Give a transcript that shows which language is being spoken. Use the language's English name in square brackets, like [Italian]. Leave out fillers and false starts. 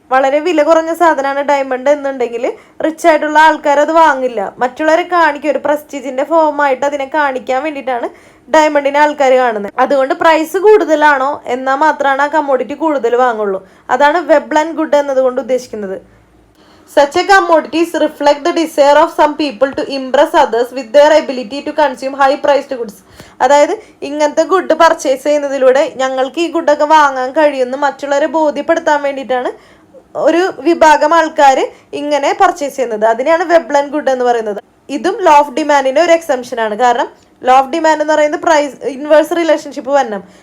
[Malayalam] വളരെ വില കുറഞ്ഞ സാധനമാണ് ഡയമണ്ട് എന്നുണ്ടെങ്കിൽ റിച്ച് ആയിട്ടുള്ള ആൾക്കാർ അത് വാങ്ങില്ല, മറ്റുള്ളവരെ കാണിക്കുക, ഒരു പ്രസ്റ്റീജിന്റെ ഫോമായിട്ട് അതിനെ കാണിക്കാൻ വേണ്ടിയിട്ടാണ് ഡയമണ്ടിനെ ആൾക്കാർ കാണുന്നത്. അതുകൊണ്ട് പ്രൈസ് കൂടുതലാണോ എന്നാൽ മാത്രമാണ് ആ കമ്മോഡിറ്റി കൂടുതൽ വാങ്ങുള്ളൂ. അതാണ് വെബ്ലൻ ഗുഡ് എന്നതുകൊണ്ട് ഉദ്ദേശിക്കുന്നത്. [English] Such a commodities reflect the desire of some people to impress others with their ability to consume high priced goods. [Malayalam] അതായത് ഇങ്ങനത്തെ ഗുഡ് പർച്ചേസ് ചെയ്യുന്നതിലൂടെ ഞങ്ങൾക്ക് ഈ ഗുഡൊക്കെ വാങ്ങാൻ കഴിയുമെന്ന് മറ്റുള്ളവരെ ബോധ്യപ്പെടുത്താൻ വേണ്ടിയിട്ടാണ് ഒരു വിഭാഗം ആൾക്കാർ ഇങ്ങനെ പർച്ചേസ് ചെയ്യുന്നത്. അതിനെയാണ് വെബ്ലൻ ഗുഡ് എന്ന് പറയുന്നത്. ഇതും ലോ ഓഫ് ഡിമാൻഡിന്റെ ഒരു എക്സംഷൻ ആണ്. കാരണം ലോ ഓഫ് ഡിമാൻഡ് എന്ന് പറയുന്നത് പ്രൈസ് ഇൻവേഴ്സ് റിലേഷൻഷിപ്പ് വരണം.